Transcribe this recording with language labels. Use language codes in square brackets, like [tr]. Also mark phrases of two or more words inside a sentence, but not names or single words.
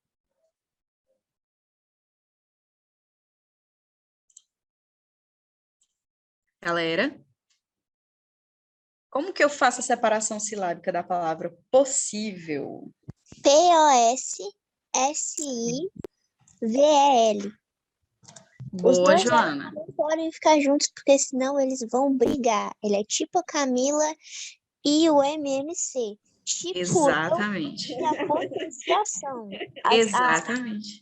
[pt] Galera? Como que eu faço a separação silábica da palavra possível? P-O-S-S-I-V-E-L. Os Boa, dois Joana. não podem ficar juntos, porque senão eles vão brigar. Ele é tipo a Camila e o MMC. Tipo Exatamente. eu e a potenciação. Exatamente.